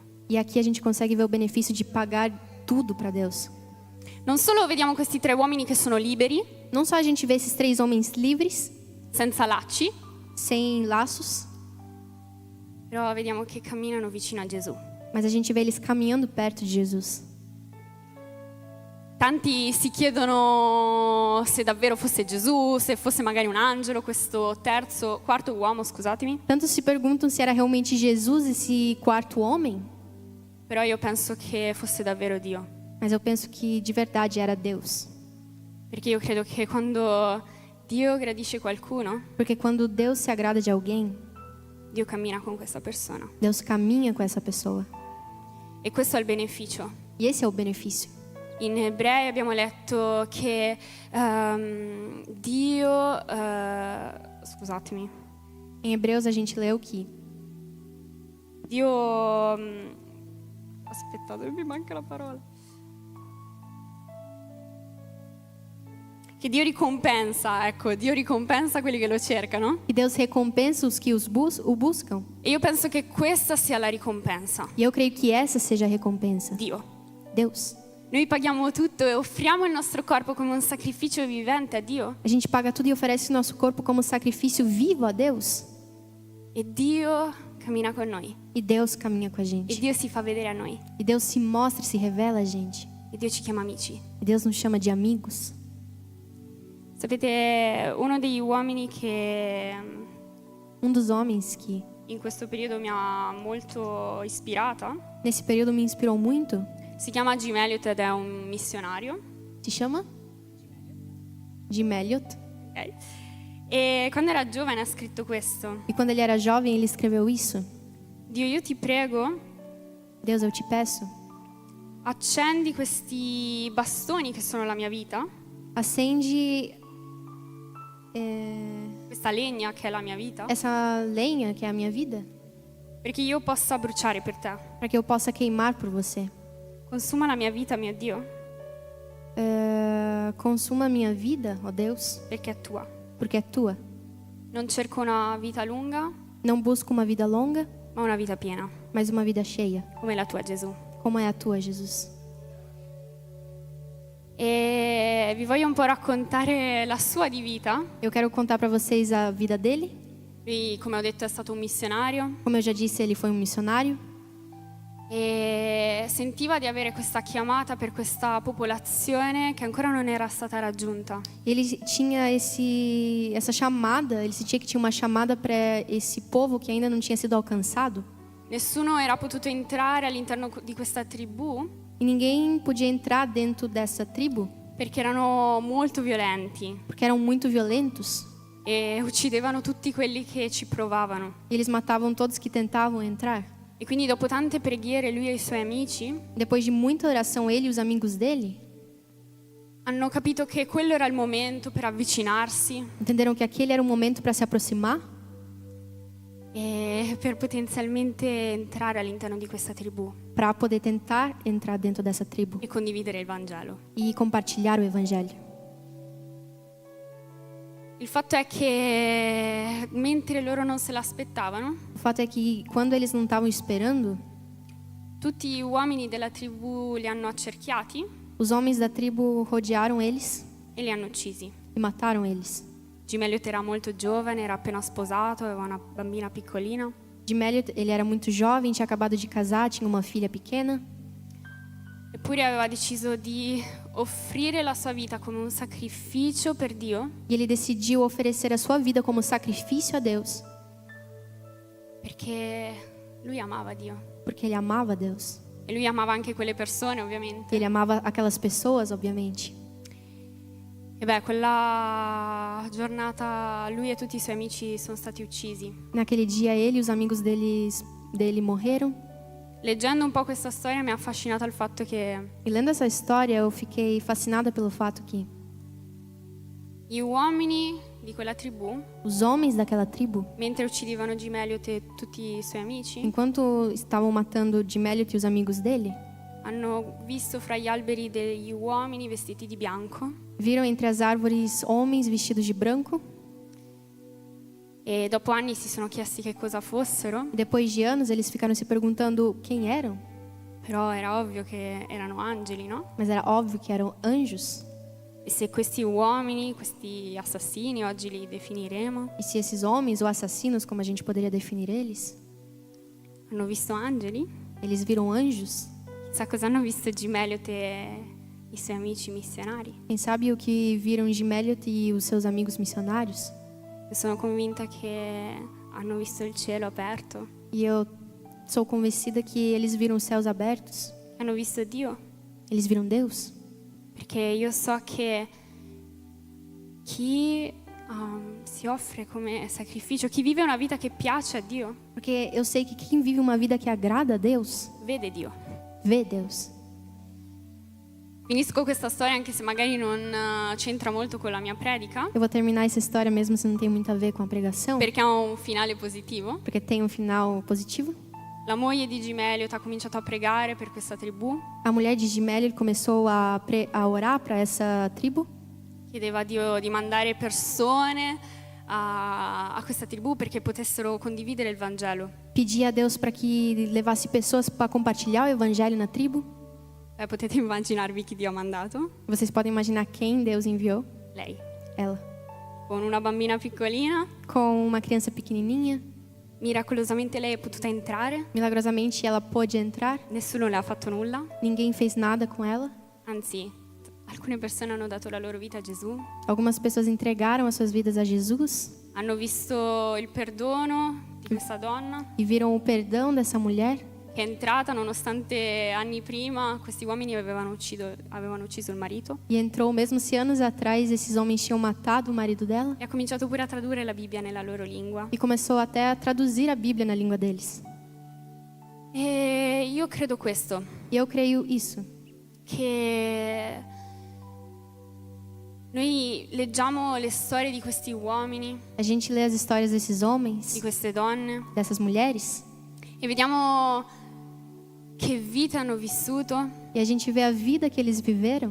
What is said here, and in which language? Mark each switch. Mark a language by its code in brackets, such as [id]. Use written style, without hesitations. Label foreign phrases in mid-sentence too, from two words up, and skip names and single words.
[pt] e aqui a gente consegue ver o benefício de pagar tudo para Deus. [it] Non solo vediamo questi 3 uomini che sono liberi, [pt] Não só a gente vê esses 3 homens livres, [it] senza lacci, [pt] sem laços, [it] però vediamo che camminano vicino a Gesù. [pt] mas a gente vê eles caminhando perto de Jesus. [it] Tanti si chiedono se davvero fosse Gesù, se fosse magari un angelo, questo quarto uomo, scusatemi. [pt] Tantos se perguntam se era realmente Jesus esse quarto homem, [it] Però io penso che fosse davvero Dio. [pt] mas eu penso que de verdade era Deus. [it] Perché io credo che quando Dio gradisce qualcuno, [pt] Porque quando Deus se agrada de alguém, [it] Dio cammina con questa persona. [pt] Deus caminha com essa pessoa. [it] E questo è il beneficio. [pt] E esse é o benefício. [it] In Ebrei abbiamo letto che Dio, scusatemi, [pt] Em Hebreus a gente leu que [it] Dio Aspettate, mi manca la parola. Che Dio ricompensa, ecco, Dio ricompensa quelli che lo cercano. [pt] E Deus recompensa os que o buscam. [it] E io penso che questa sia la ricompensa. [pt] E eu creio que essa seja a recompensa. [it] Dio. [pt] Deus. [it] Noi paghiamo tutto e offriamo il nostro corpo come un sacrificio vivente a Dio. [pt] A gente paga tudo e oferece o nosso corpo como sacrifício vivo a Deus. [it] E Dio cammina con noi. [pt] E Deus caminha com a E gente. [it] Dio si fa vedere a noi. [pt] E Deus se mostra e se revela a gente. [it] E Dio ci chiama amici. [pt] E Deus nos chama de amigos. [it] Sapete, uno degli uomini che [pt] Dos homens que [it] in questo periodo mi ha molto ispirata [pt] nesse período me inspirou muito [it] si chiama Jim Elliot ed è un missionario. [pt] se chama Jim Elliot. [it] Ok? E quando era giovane ha scritto questo: [pt] E quando ele era jovem, ele escreveu isso. [it] Dio, io ti prego, [pt] Deus, eu te peço, [it] accendi questi bastoni che sono la mia vita, [pt] acende [it] questa legna che è la mia vita, [pt] essa lenha que é a minha vida, [it] perché io possa bruciare per te. [pt] para que eu possa queimar por você. [it] Consuma la mia vita, mio Dio, [pt] Consuma a minha vida, ó Deus, [it] perché è tua. [pt] porque é tua. [it] Non cerco una vita lunga, [pt] Não busco uma vida longa, [it] ma una vita piena, [pt] mas uma vida cheia, [it] come la tua, Gesù. [pt] como é a tua, Jesus. [it] E vi voglio un po' raccontare la sua di vita. [pt] Eu quero contar para vocês a vida dele. [it] Lui, come ho detto, è stato un missionario [pt] Como eu já disse, ele foi um missionário. [it] e sentiva di avere questa chiamata per questa popolazione che ancora non era stata raggiunta. [pt] Ele tinha essa chamada, ele sentia que tinha uma chamada para esse povo que ainda não tinha sido alcançado. [it] Nessuno era potuto entrare all'interno di questa tribù [pt] E ninguém podia entrar dentro dessa tribo, [it] perché erano molto violenti [pt] porque eram muito violentos. [it] e uccidevano tutti quelli che ci provavano. [pt] E eles matavam todos que tentavam entrar. [it] E quindi dopo tante preghiere lui e i suoi amici [pt] Depois de muita oração, ele e os amigos dele [it] hanno capito che quello era il momento per avvicinarsi [pt] entenderam que aquele era o momento para se aproximar [it] e per potenzialmente entrare all'interno di questa tribù [pt] para poder tentar entrar dentro dessa tribo [it] e condividere il Vangelo. [pt] e compartilhar o evangelho. [it] Il fatto è che mentre loro non se l'aspettavano, [pt] O fato é que quando eles não estavam esperando, [it] tutti gli uomini della tribù li hanno accerchiati [pt] os homens da tribo rodearam eles [it] e li hanno uccisi. [pt] e mataram eles. [it] Jim Elliot era molto giovane, era appena sposato, aveva una bambina piccolina. [pt] Jim Elliot, ele era muito jovem, tinha acabado de casar, tinha uma filha pequena. [it] Eppure aveva deciso di offrire la sua vita come un sacrificio per Dio, [pt] E ele decidiu oferecer a sua vida como sacrifício a Deus, [it] perché lui amava Dio. [pt] porque ele amava Deus. [it] E lui amava anche quelle persone, ovviamente. [pt] Ele amava aquelas pessoas, obviamente. [it] E beh, quella giornata lui e tutti i suoi amici sono stati uccisi. [pt] Naquele dia, ele e os amigos dele morreram. [it] Leggendo un po' questa storia mi ha affascinato il fatto che [pt] E lendo essa história, eu fiquei fascinada pelo fato que [it] gli uomini di quella tribù, [pt] os homens daquela tribo, [it] mentre uccidevano Jim Elliot e tutti i suoi amici, [pt] enquanto estavam matando Jim Elliot e os amigos dele, [it] hanno visto fra gli alberi degli uomini vestiti di bianco [pt] viram entre as árvores homens vestidos de branco. [it] e dopo anni si sono chiesti che cosa fossero, [pt] E depois de anos, eles ficaram se perguntando quem eram. [it] però era ovvio che erano angeli, no? [pt] Mas era óbvio que eram anjos. [it] E se questi uomini, questi assassini, oggi li definiremo, [pt] E se esses homens, ou assassinos, como a gente poderia definir eles, [it] hanno visto angeli, [pt] eles viram anjos, [it] chissà cosa hanno visto Jim Elliot e i suoi amici missionari. [pt] quem sabe o que viram Jim Elliot e os seus amigos missionários? [it] E sono convinta che hanno visto il cielo aperto, [pt] E eu sou convencida que eles viram os céus abertos, [it] hanno visto Dio, [pt] eles viram Deus. [it] perché io so che chi si offre come sacrificio, chi vive una vita che piace a Dio, [pt] Porque eu sei que quem vive uma vida que agrada a Deus, [it] vede Dio. [pt] vê Deus. [it] Finisco questa storia anche se magari non c'entra molto con la mia predica, [pt] Eu vou terminar essa história mesmo se não tem muito a ver com a pregação, [it] perché ha un finale positivo. [pt] porque tem um final positivo. [it] la moglie di Gimeliot ha cominciato a pregare per questa tribù, [pt] A mulher de Gimélia começou a orar para essa tribo. [it] chiedeva a Dio di mandare persone a questa tribù perché potessero condividere il Vangelo. [pt] Pedia a Deus para que levasse pessoas para compartilhar o evangelho na tribo. [it] Potete immaginarvi chi Dio ha mandato? [pt] Vocês podem imaginar quem Deus enviou? [it] Lei, [pt] Ela. [it] con una bambina piccolina. [pt] Com uma criança pequenininha. [it] Miracolosamente lei è potuta entrare, [pt] Milagrosamente ela pôde entrar. [it] nessuno le ha fatto nulla, [pt] Ninguém fez nada com ela. [it] anzi, alcune persone hanno dato la loro vita a Gesù, [pt] Algumas pessoas entregaram as suas vidas a Jesus [it] hanno visto il perdono di questa donna [pt] e viram o perdão dessa mulher [it] che è entrata nonostante anni prima questi uomini avevano ucciso il marito, [pt] e entrou mesmo se anos atrás esses homens tinham matado o marido dela [it] e ha cominciato pure a tradurre la Bibbia nella loro lingua. [pt] e começou até a traduzir a Bíblia na língua deles. [it] E io credo questo, [pt] E eu creio isso, [it] che noi leggiamo le storie di questi uomini, [pt] a gente lê as histórias desses [it] di [pt] homens, [it] queste donne, [pt] dessas mulheres, [it] e vediamo che vita hanno vissuto. [pt] e a gente vê a vida que eles viveram.